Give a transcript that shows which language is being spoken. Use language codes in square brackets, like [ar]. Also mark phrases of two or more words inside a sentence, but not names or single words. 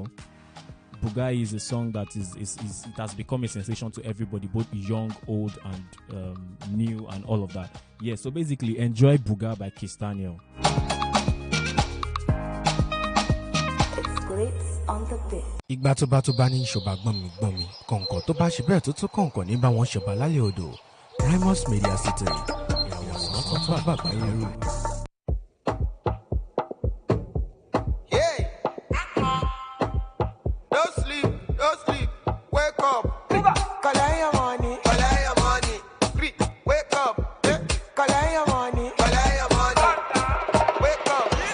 [en] Buga is a song that it has become a sensation to everybody, both young, old, and new, and all of that. Yeah, so basically, enjoy Buga by Daniel. It's Grace on the beat. [yo] Ìgbà tó bá ní ṣọba gbọ́n mi kọ̀ǹkọ̀ tó bá ṣe bẹ́ẹ̀ tó kọ̀ǹkọ̀ ní bá wọn ṣọba lálẹ́ odò. Primus Media City ìràwọ̀ tó tún àgbàgbà yẹn rò. [en] Don't sleep, wake up. Collect your money, wake up. Collect your money, wake up.